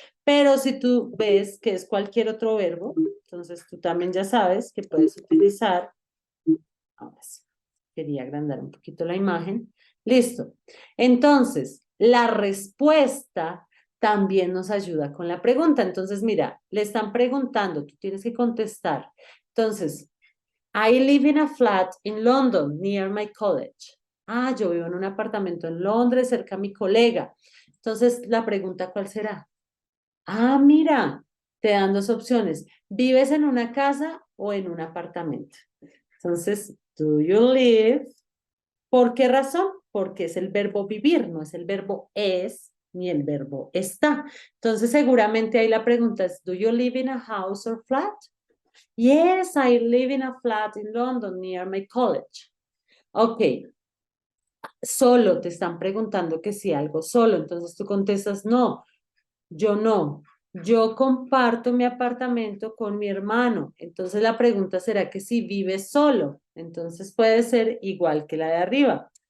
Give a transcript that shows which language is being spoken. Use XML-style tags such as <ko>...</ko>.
<es>Pero si tú ves que es cualquier otro verbo, entonces tú también ya sabes que puedes utilizar, ahora sí, quería agrandar un poquito la imagen, listo. Entonces, la respuesta también nos ayuda con la pregunta. Entonces, mira, le están preguntando, tú tienes que contestar. Entonces,</es> <en>I live in a flat in London, near my college.</en> <es>Ah, yo vivo en un apartamento en Londres, cerca a mi colega. Entonces, la pregunta, ¿cuál será? Ah, mira, te dan dos opciones. ¿Vives en una casa o en un apartamento? Entonces,</es> <en>do you live?</en> <es>¿Por qué razón? Porque es el verbo vivir, no es el verbo es ni el verbo está. Entonces, seguramente ahí la pregunta es,</es> <en>do you live in a house or flat? Yes, I live in a flat in London near my college.</en> <es>Ok, solo te están preguntando que si algo solo, entonces tú contestas no. Yo no. Yo comparto mi apartamento con mi hermano. Entonces la pregunta será que si vives solo. Entonces puede ser igual que la de arriba.</es>